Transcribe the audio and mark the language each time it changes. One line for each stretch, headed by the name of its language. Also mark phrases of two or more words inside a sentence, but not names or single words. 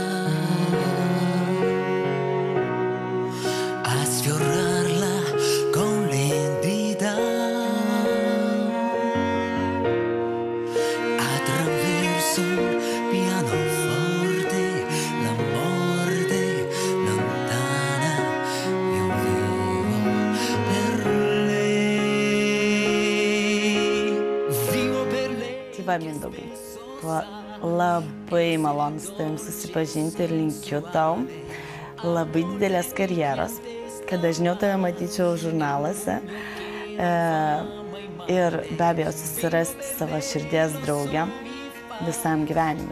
Italian: a sfiorarla con le dita, attraverso un pianoforte, la morte lontana, io vivo per lei, vivo per lei.
Lithuanian: Tai va, Mindaugai, labai malonu su tavim susipažinti ir linkiu tau labai didelės karjeros, kad dažniau tave matyčiau žurnaluose ir be abejo susirasti savo širdies draugę visam gyvenimui.